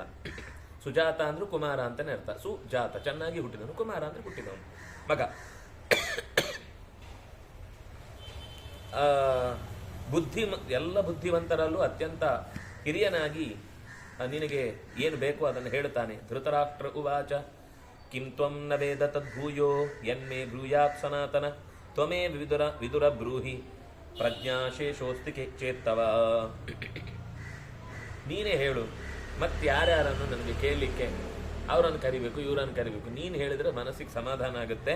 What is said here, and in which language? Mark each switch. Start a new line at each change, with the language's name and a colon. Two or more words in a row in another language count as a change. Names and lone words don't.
Kannada: ಸುಜಾತ ಅಂದ್ರೂ ಕುಮಾರ ಅಂತಾನೆ ಅರ್ಥ. ಸುಜಾತ ಚೆನ್ನಾಗಿ ಹುಟ್ಟಿದವನು, ಕುಮಾರ ಅಂದ್ರೆ ಹುಟ್ಟಿದವನು ಮಗ. ಎಲ್ಲ ಬುದ್ಧಿವಂತರಲ್ಲೂ ಅತ್ಯಂತ ಹಿರಿಯನಾಗಿ ನಿನಗೆ ಏನು ಬೇಕೋ ಅದನ್ನು ಹೇಳುತ್ತಾನೆ.
Sanskrit: ಧೃತರಾಷ್ಟ್ರ ಉವಾಚ ಕಿಂ ತ್ವಂ ನ ವೇದ ತದ್ಭೂಯೋ ಯನ್ಮೇ ಬ್ರೂಯಾತ್ ಸನಾತನ ತ್ವಮೇ ವಿದುರ ಬ್ರೂಹಿ ಪ್ರಜ್ಞಾಶೇಷೋಸ್ತಿ ಚೇತ್ತವ.
Kannada: ನೀನೇ ಹೇಳು, ಮತ್ತಾರ್ಯಾರನ್ನು ನನಗೆ ಕೇಳಲಿಕ್ಕೆ ಅವರನ್ನು ಕರಿಬೇಕು, ಇವರನ್ನು ಕರಿಬೇಕು. ನೀನು ಹೇಳಿದ್ರೆ ಮನಸ್ಸಿಗೆ ಸಮಾಧಾನ ಆಗುತ್ತೆ.